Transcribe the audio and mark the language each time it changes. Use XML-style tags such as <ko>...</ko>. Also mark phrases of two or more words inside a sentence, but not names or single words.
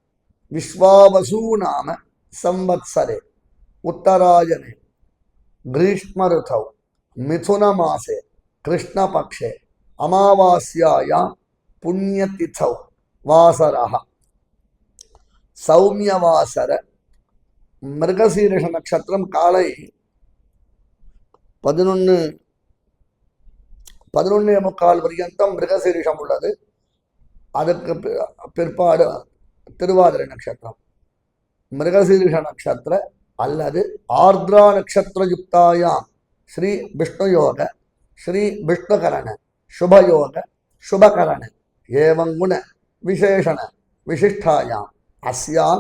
<sa>विश्वावसुनाम संवत्सरे उत्तरायणे ग्रीष्म ऋतौ मिथुन मासे कृष्णपक्षे अमावास्यायां पुण्यतिथौ वासरः सौम्यवासर मृगशीर्ष नक्षत्रम काலை 11:15 पर्यन्तं</sa> <ta>மிருகசீர்ஷம் உள்ளது. அதற்கு பிற்பாடு திருவாதிரை நட்சத்திரம்.</ta> <sa>मृगशीर्ष नक्षत्र அல்லது आर्द्रा नक्षत्र युक्तायां श्री विष्णुयोग श्री विष्णुकरण शुभयोग शुभकरण एवंगुण विशेषण विशिष्टायां अस्याम्</sa>